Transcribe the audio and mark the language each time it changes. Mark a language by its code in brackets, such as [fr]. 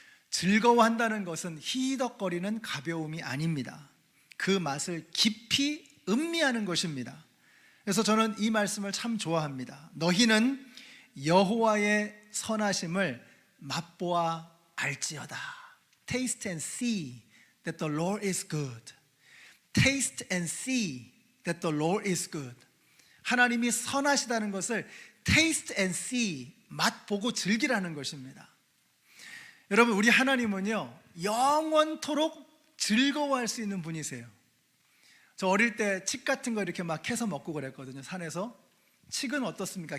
[ko] 즐거워한다는 것은 희덕거리는 가벼움이 아닙니다. 그 맛을 깊이 음미하는 것입니다. 그래서 저는 이 말씀을 참 좋아합니다. 너희는 여호와의 선하심을 맛보아 알지어다. [en] Taste and see that the Lord is good. Taste and see that the Lord is good. [ko] 하나님이 선하시다는 것을 [en] taste and see, [ko] 맛보고 즐기라는 것입니다. 여러분, 우리 하나님은요 영원토록 즐거워할 수 있는 분이세요. 저 어릴 때 칡 같은 거 이렇게 막 캐서 먹고 그랬거든요. 산에서. 칡은 어떻습니까?